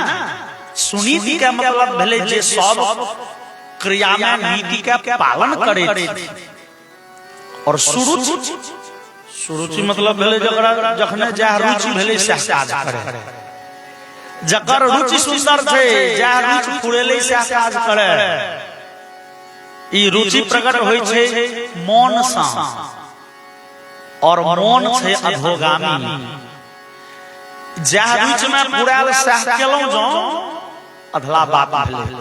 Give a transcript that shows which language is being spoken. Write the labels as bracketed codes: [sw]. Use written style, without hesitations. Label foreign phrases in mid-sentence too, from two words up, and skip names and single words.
[mai] सुनीति के मतलब भेले जे सब क्रिया में नीति के पालन करे छे। और सुरुचि, सुरुचि मतलब भेले जकरा जखने जा रुचि भेले से काज करे। जकर रुचि सुंदर छे जा रुचि फुरेले से काज करे। ई रुचि प्रकट होई छे मन सा और मन छे अधोगामी। जा रुचि में फुराल से केलौ जो अधला बात भेले।